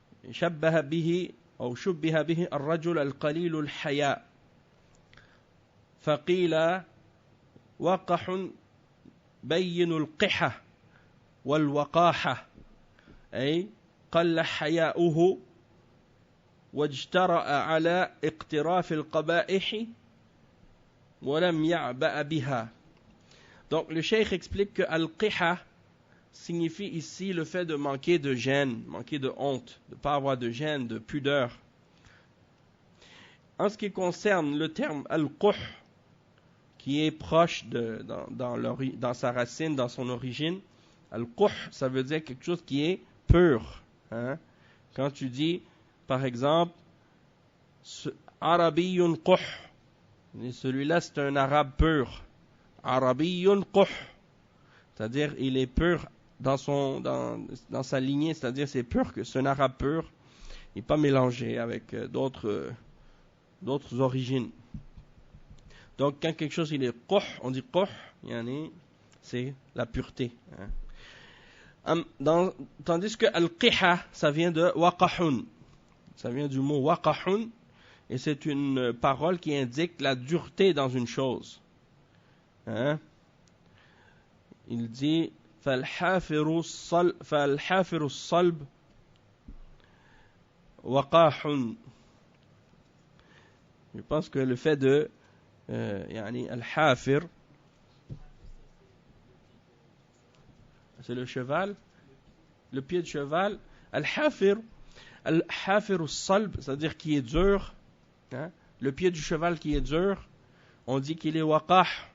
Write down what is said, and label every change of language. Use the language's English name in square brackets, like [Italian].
[Arabic] شبه به الرجل القليل الحياء، فقيل وقح بين القحة والوقاحة، أي قل حياؤه واجترأ على اقتراف القبائح ولم يعبأ بها. [French] Donc le cheikh explique que al-qiha signifie ici le fait de manquer de gêne, manquer de honte, de ne pas avoir de gêne, de pudeur. En ce qui concerne le terme al-quh, qui est proche dans sa racine, dans son origine, al-quh, ça veut dire quelque chose qui est pur. Quand tu dis, par exemple, Arabiyyun quh, celui-là c'est un arabe pur. Arabiyyun quh, c'est-à-dire il est pur dans sa lignée, c'est-à-dire c'est pur, c'est un arabe pur, il n'est pas mélangé avec d'autres origines. Donc quand quelque chose il est quh, on dit quh, c'est la pureté. Tandis que al-qiha, ça vient de waqahun, ça vient du mot waqahun, et c'est une parole qui indique la dureté dans une chose. Il dit [Arabic] فالحافر الصلب وقاح. [French] Je pense que le fait de al-hafir, c'est le cheval, le pied de cheval. Al-hafir al-salb, c'est-à-dire qui est dur, le pied du cheval qui est dur, on dit qu'il est waqah.